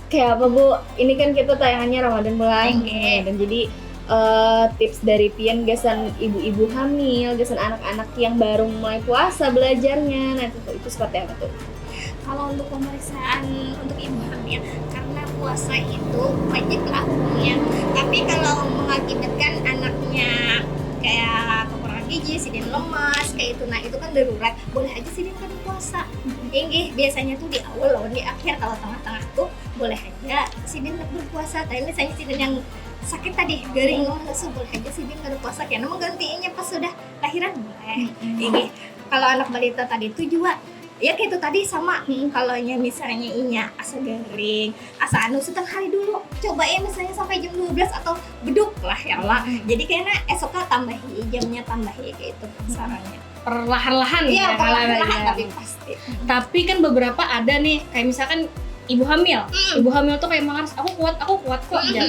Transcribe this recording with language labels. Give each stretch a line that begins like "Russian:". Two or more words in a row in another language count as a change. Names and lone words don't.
Banjar: Ini kan kita tayangannya Ramadan bulan. Dan jadi tips dari Pian gasan ibu-ibu hamil, gasan anak-anak yang baru mulai puasa belajarnya.
Indonesian: Nah itu seperti apa tuh? Kalau untuk pemeriksaan untuk ibu hamil, karena puasa itu wajib lah hukumnya.
Banjar: Tapi kalau mengakibatkan anaknya kayak kekurangan gizi, sidin lemas, kayak itu, nah itu kan darurat. Boleh aja sidin kada puasa. Ini biasanya tuh di awal loh, di akhir. Kalau tengah-tengah tuh boleh aja sidin berpuasa. Tapi misalnya sidin yang sakit tadi garing lesu, boleh aja sidin kada puasa.
Indonesian: Karena menggantinya pas sudah lahiran boleh. Ini kalau anak balita tadi itu juga ya kayak itu tadi sama.
Banjar: Kalau misalnya inya asa garing, asa anu setengah hari dulu, coba ya misalnya sampai jam 12 atau beduk lah
Arabic: يا الله.
Indonesian: Jadi kayaknya esoknya tambahi jamnya, tambahi kayak itu sarannya. Perlahan-lahan Iya, ya, perlahan-lahan ya. tapi pasti. Tapi kan beberapa ada nih kayak misalkan ibu hamil tuh kayak mengaras, aku kuat kok aja.